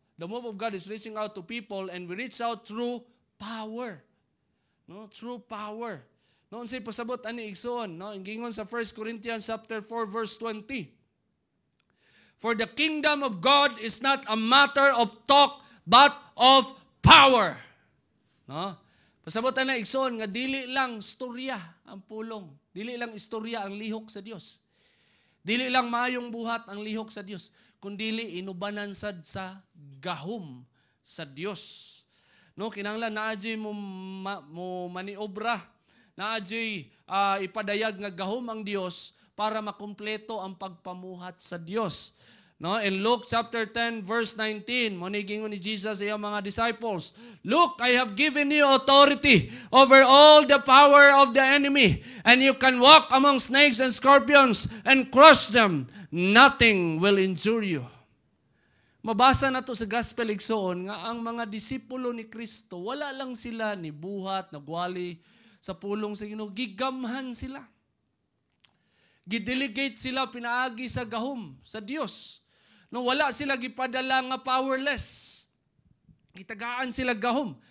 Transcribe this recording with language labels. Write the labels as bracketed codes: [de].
[en] The move of God is reaching out to people and we reach out through power. [ceb] No, [en] through power. [ceb] No, unsay pasabot ani igsoon, no, ingingon sa 1 Corinthians chapter 4 verse 20. [en] For the kingdom of God is not a matter of talk but of power. No? [ceb] Pasabot na igsoon nga dili lang istorya ang pulong. Dili lang istorya ang lihok sa Dios. Dili lang maayong buhat ang lihok sa Dios, kundi inubanan sad sa gahom sa Dios. No, kinahanglan naadjay mo maniobra, naadjay ipadayag nga gahom ang Dios para makumpleto ang pagpamuhat sa Dios. [en] No, in Luke chapter 10 verse 19, [ceb] gingon ni Jesus sa iyang mga disciples, [en] "Look, I have given you authority over all the power of the enemy, and you can walk among snakes and scorpions and crush them. Nothing will injure you." [ceb] Mabasa na to sa gospel igsoon nga ang mga disipulo ni Kristo, wala lang sila ni buhat, nagwali sa pulong sa Ginoo, gigamhan sila. Gidelegate sila pinaagi sa gahom sa Dios. No, wala sila gipadala nga powerless. Gitagaan sila gahom.